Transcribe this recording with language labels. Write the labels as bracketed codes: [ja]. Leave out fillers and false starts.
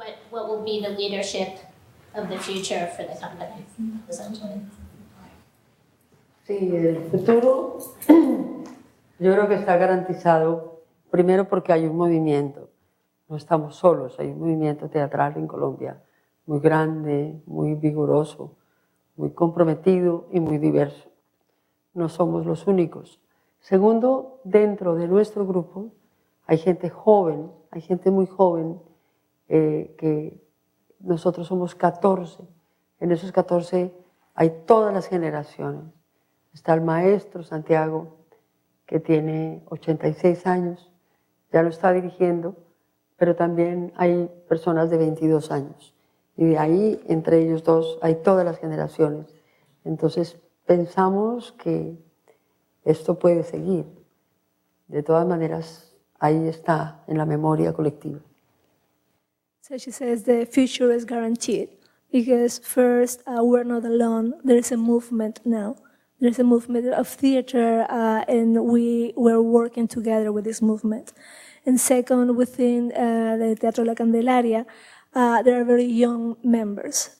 [en] What will be the leadership of the future for the company, essentially? [es] Sí, el futuro yo creo que está garantizado, primero porque hay un movimiento, no estamos solos, hay un movimiento teatral en Colombia muy grande, muy vigoroso, muy comprometido y muy diverso. No somos los únicos. Segundo, dentro de nuestro grupo hay gente joven, hay gente muy joven, que nosotros somos 14. En esos 14 hay todas las generaciones. Está el maestro Santiago, que tiene 86 años, ya lo está dirigiendo, pero también hay personas de 22 años. Y de ahí, entre ellos dos, hay todas las generaciones. Entonces, pensamos que esto puede seguir. De todas maneras, ahí está en la memoria colectiva. [en] So she says the future is guaranteed because first, we're not alone. There is a movement now. There's a movement of theater, and we're working together with this movement. And second, within the Teatro La Candelaria, there are very young members.